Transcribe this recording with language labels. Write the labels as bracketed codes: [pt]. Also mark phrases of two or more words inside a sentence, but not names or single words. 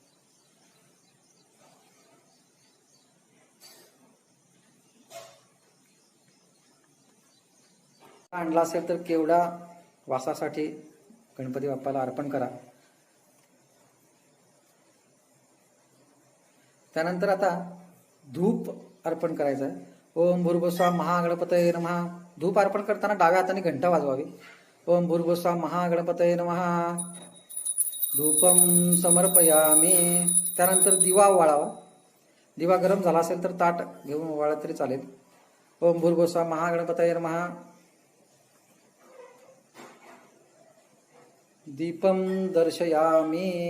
[mr] आणला असेल तर केवडा वासासाठी गणपती बाप्पाला अर्पण करा. त्यानंतर आता धूप अर्पण करायचं आहे. [sa] ओम भूर्भुवस्वः महागणपतये नमः. [mr] धूप अर्पण करताना डाव्या हाताने घंटा वाजवावी. [sa] ओम भूर्भुवस्वः महागणपतये नमः. धूपम समर्पयामि. [mr] त्यानंतर दिवा वाळावा. दिवा गरम झाला असेल तर ताट घेऊन वाळत तरी चालेल. [sa] ओम भूर्भुवस्वः महागणपतये नमः. दीपम दर्शयामि.